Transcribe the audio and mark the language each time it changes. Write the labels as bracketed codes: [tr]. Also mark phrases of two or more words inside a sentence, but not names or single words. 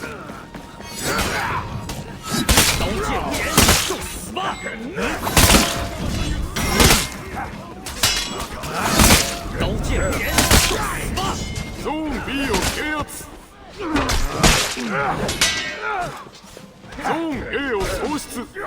[zh] 刀剑无眼，受死吧！刀剑无眼，受死吧！ [ja] ゾンビを制圧。ゾーン A を喪失。